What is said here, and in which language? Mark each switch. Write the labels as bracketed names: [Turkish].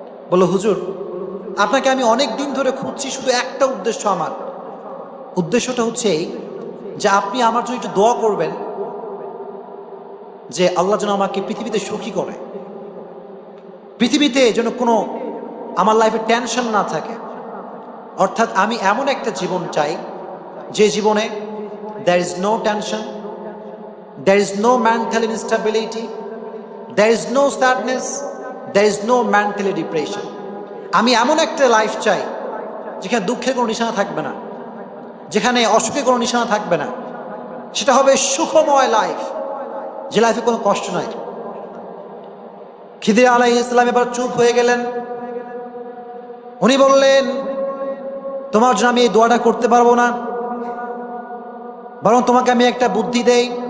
[Bangla] বলল, হুজুর, আপনাকে আমি অনেক দিন ধরে খুঁজছি, শুধু একটা উদ্দেশ্য আমার। উদ্দেশ্যটা হচ্ছে এই যে আপনি আমার জন্য একটু দোয়া করবেন যে আল্লাহ যেন আমাকে পৃথিবীতে সুখী করে, পৃথিবীতে যেন কোনো আমার লাইফে টেনশন না থাকে। অর্থাৎ আমি এমন একটা জীবন চাই যে জীবনে [English] there is no tension, there is no mental instability, there is no sadness, there is no mental depression. [Bangla] আমি এমন একটা লাইফ চাই যেখানে দুঃখের কোনো নিশানা থাকবে না, যেখানে অসুখের কোনো নিশানা থাকবে না। সেটা হবে সুখময় লাইফ, যে লাইফে কোনো কষ্ট নাই। খিদির আলাইহিস সালাম এবার চুপ হয়ে গেলেন। উনি বললেন, তোমার জন্য আমি এই দোয়াটা করতে পারবো না, বরং তোমাকে আমি একটা বুদ্ধি দেই।